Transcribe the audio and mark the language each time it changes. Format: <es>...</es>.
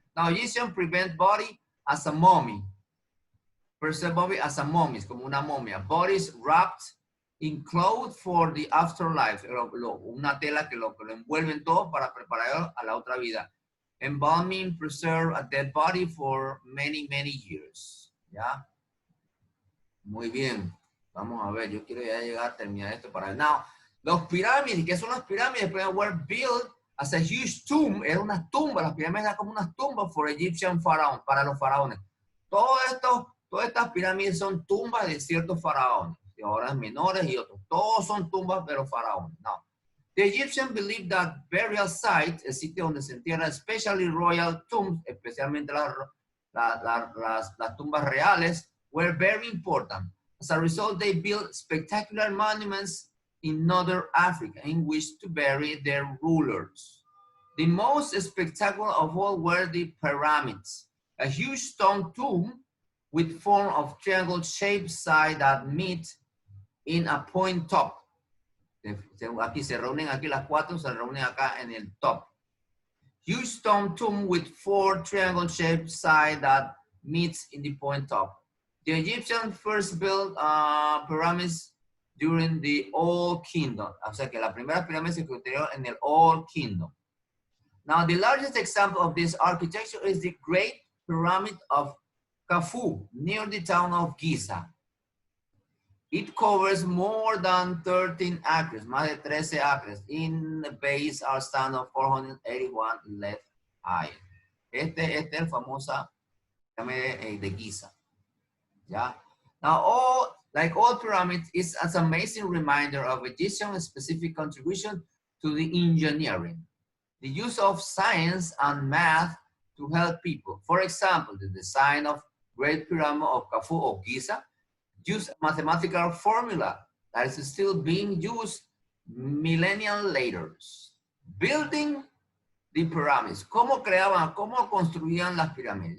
<en>Now, Egyptian prevent body as a mummy. Preserve body as a mummy,</en> <es>como una momia.</es> <en>Bodies wrapped in clothes for the afterlife.</en> <es>Una tela que lo envuelven todo para preparar a la otra vida.</es> <en>Embalming preserve a dead body for many, many years.</en> <es>¿Ya? Muy bien. Vamos a ver, yo quiero ya llegar a terminar esto para... Now, los pirámides, ¿qué son las pirámides?</es> <en>Were built as a huge tomb.</en> <es>Era una tumba, las pirámides eran como unas tumbas</es> <en>for Egyptian pharaoh,</en> <es>para los faraones. Todas estas pirámides son tumbas de ciertos faraones, de horas menores y otros. Todos son tumbas de los faraones.</es> <en>No. The Egyptians believed that burial sites,</en> <es>el sitio donde se entierran,</es> <en>especially royal tombs,</en> <es>especialmente las tumbas reales,</es> <en>were very important. As a result, they built spectacular monuments in northern Africa in which to bury their rulers. The most spectacular of all were the pyramids, a huge stone tomb with form of triangle-shaped side that meet in a point top.</en> <es>Aquí se reúnen, aquí las cuatro se reúnen acá en el top.</es> <en>Huge stone tomb with 4 triangle-shaped side that meets in the point top. The Egyptians first built pyramids during the Old Kingdom.</en> <es>O sea que la primera pirámide se construyó en el Old Kingdom.</es> <en>Now, the largest example of this architecture is the Great Pyramid of Khufu, near the town of Giza. It covers more than 13 acres,</en> <es>más de 13 acres.</es> <en>In the base are stand of 481 left high.</en> <es>Este es el famosa pirámide de Giza.</es> <en>Yeah. Now, like all pyramids, it's an amazing reminder of Egyptian specific contribution to the engineering, the use of science and math to help people. For example, the design of Great Pyramid of Khufu or Giza used a mathematical formula that is still being used millennia later. Building the pyramids.</en> <es>¿Cómo creaban, cómo construían las pirámides?</es>